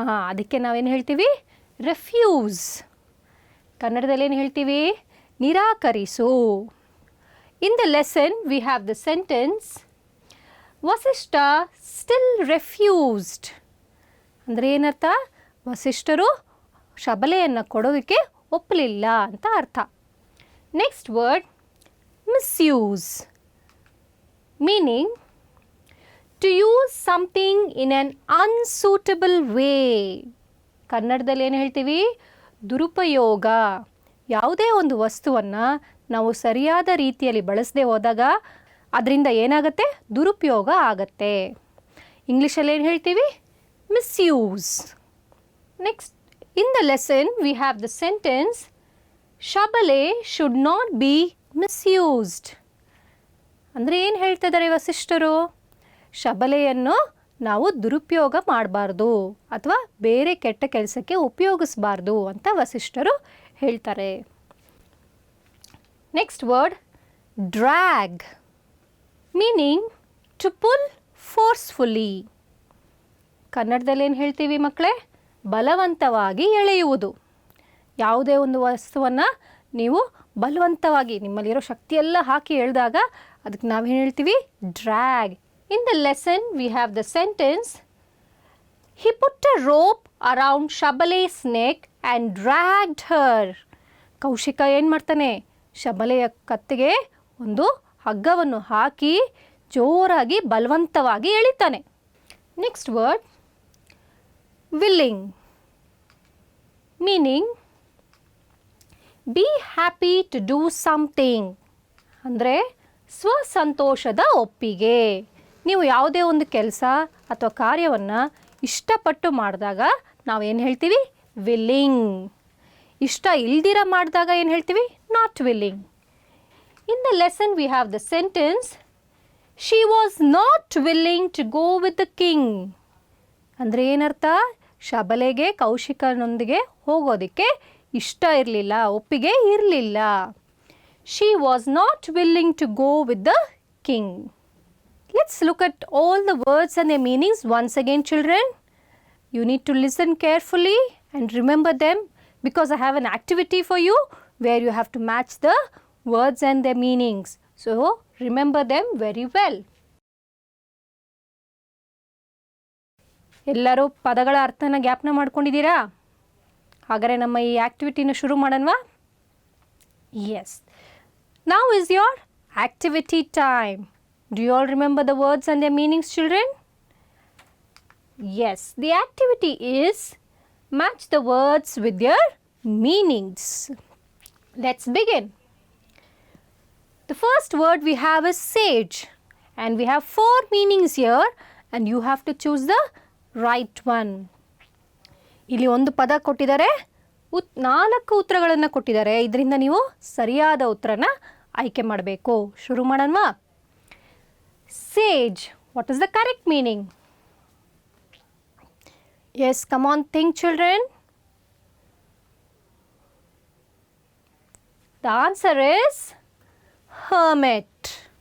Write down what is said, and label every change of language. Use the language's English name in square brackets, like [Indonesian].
[Kannada] ಅದಕ್ಕೆ ನಾವೇನು ಹೇಳ್ತೀವಿ, ರೆಫ್ಯೂಸ್. ಕನ್ನಡದಲ್ಲಿ ಏನು ಹೇಳ್ತೀವಿ, ನಿರಾಕರಿಸು. [English] In the lesson we have the sentence, Vasishtha still refused. [Kannada] ಅಂದರೆ ಏನರ್ಥ, ವಸಿಷ್ಠರು ಶಬಲೆಯನ್ನು ಕೊಡೋದಕ್ಕೆ ಒಪ್ಪಲಿಲ್ಲ ಅಂತ ಅರ್ಥ. [English] Next word, misuse, meaning to use something in an unsuitable way. [Kannada] ಕನ್ನಡದಲ್ಲಿ ಏನು ಹೇಳ್ತೀವಿ, ದುರುಪಯೋಗ. ಯಾವುದೇ ಒಂದು ವಸ್ತುವನ್ನು ನಾವು ಸರಿಯಾದ ರೀತಿಯಲ್ಲಿ ಬಳಸದೆ ಹೋದಾಗ ಅದರಿಂದ ಏನಾಗುತ್ತೆ, ದುರುಪಯೋಗ ಆಗತ್ತೆ. ಇಂಗ್ಲೀಷಲ್ಲಿ ಏನು ಹೇಳ್ತೀವಿ, [English] Misuse. Next, in the lesson we have the sentence, Shabale should not be misused. [Kannada] ಅಂದರೆ ಏನು ಹೇಳ್ತಿದ್ದಾರೆ ವಸಿಷ್ಠರು, ಶಬಲೆಯನ್ನು ನಾವು ದುರುಪಯೋಗ ಮಾಡಬಾರ್ದು ಅಥವಾ ಬೇರೆ ಕೆಟ್ಟ ಕೆಲಸಕ್ಕೆ ಉಪಯೋಗಿಸಬಾರ್ದು ಅಂತ ವಸಿಷ್ಠರು ಹೇಳ್ತಾರೆ. [English] Next word, drag, meaning to pull forcefully. [Kannada] ಕನ್ನಡದಲ್ಲಿ ಏನು ಹೇಳ್ತೀವಿ ಮಕ್ಕಳೇ, ಬಲವಂತವಾಗಿ ಎಳೆಯುವುದು. ಯಾವುದೇ ಒಂದು ವಸ್ತುವನ್ನು ನೀವು ಬಲವಂತವಾಗಿ ನಿಮ್ಮಲ್ಲಿರೋ ಶಕ್ತಿಯೆಲ್ಲ ಹಾಕಿ ಎಳೆದಾಗ ಅದಕ್ಕೆ ನಾವೇನು ಹೇಳ್ತೀವಿ? [English] Drag. In the lesson we have the sentence, he put a rope around Shabale's neck and dragged her. [Kannada] Kaushika ಏನು ಮಾಡ್ತಾನೆ? ಶಬಲೆಯ ಕತ್ತಿಗೆ ಒಂದು ಹಗ್ಗವನ್ನು ಹಾಕಿ ಜೋರಾಗಿ ಬಲವಂತವಾಗಿ ಎಳಿತಾನೆ. [English] Next word willing, meaning be happy to do something. [Kannada] ಅಂದರೆ ಸ್ವಸಂತೋಷದ ಒಪ್ಪಿಗೆ. ನೀವು ಯಾವುದೇ ಒಂದು ಕೆಲಸ ಅಥವಾ ಕಾರ್ಯವನ್ನು ಇಷ್ಟಪಟ್ಟು ಮಾಡಿದಾಗ ನಾವೇನು ಹೇಳ್ತೀವಿ? ವಿಲ್ಲಿಂಗ್. ಇಷ್ಟ ಇಲ್ದಿರ ಮಾಡಿದಾಗ ಏನು ಹೇಳ್ತೀವಿ? [English] Not willing. In the lesson we have the sentence, she was not willing to go with the king. [Kannada] ಅಂದರೆ ಏನರ್ಥ? ಶಬಲೆಗೆ ಕೌಶಿಕನೊಂದಿಗೆ ಹೋಗೋದಕ್ಕೆ ಇಷ್ಟ ಇರಲಿಲ್ಲ, ಒಪ್ಪಿಗೆ ಇರಲಿಲ್ಲ. [English] She was not willing to go with the king. Let's look at all the words and their meanings once again, children. You need to listen carefully and remember them because I have an activity for you where you have to match the words and their meanings. So, remember them very well. [Kannada] ಎಲ್ಲರೂ ಪದಗಳ ಅರ್ಥನ ಜ್ಞಾಪನ ಮಾಡ್ಕೊಂಡಿದ್ದೀರಾ? ಹಾಗಾದರೆ ನಮ್ಮ ಈ ಆಕ್ಟಿವಿಟಿನ ಶುರು ಮಾಡೋಣವಾ? [English] Yes. Now is your activity time. Do you all remember the words and their meanings, children? Yes, the activity is match the words with their meanings. Let's begin. The first word we have is sage, and we have 4 meanings here and you have to choose the right one. [Kannada] ಇಲ್ಲಿ ಒಂದು ಪದ ಕೊಟ್ಟಿದ್ದಾರೆ, 4 ಉತ್ತರಗಳನ್ನು ಕೊಟ್ಟಿದ್ದಾರೆ. ಇದರಿಂದ ನೀವು ಸರಿಯಾದ ಉತ್ತರನ ಆಯ್ಕೆ ಮಾಡಬೇಕು. ಶುರು ಮಾಡೋಣವಾ? [English] Sage, what is the correct meaning? Yes, come on, think, children. The answer is hermit.